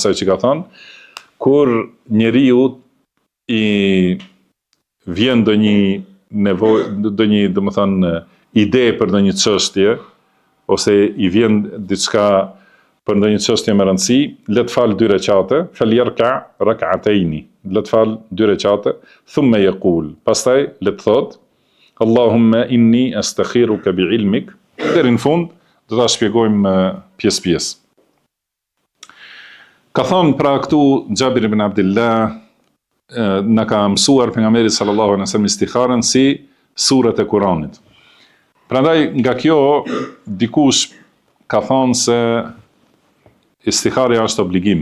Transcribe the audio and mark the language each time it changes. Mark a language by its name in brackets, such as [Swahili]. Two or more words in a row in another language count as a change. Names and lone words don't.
[Albanian] asaj që ka thënë, kur njeriu i vjen ndonjë nevojë, ndonjë, do të thënë, ide për ndonjë çështje, ose i vjen diçka për ndonjë çështje me rëndësi, le të fal 2 rekate, [Arabic] فليركع ركعتين, [Albanian] le të fal 2 rekate, [Arabic] ثم يقل, [Albanian] pastaj le të thot [Arabic] اللهم إني أستخيرك بعلمك, [Albanian] deri në fund do ta shpjegojmë pjesë. Ka thënë pra këtu Xhabir ibn Abdullah, na ka mësuar pejgamberi [Arabic] صلى الله عليه وسلم [Albanian] istikharën si surat e Kuranit. Prandaj nga kjo dikush ka thënë se istikharja është obligim.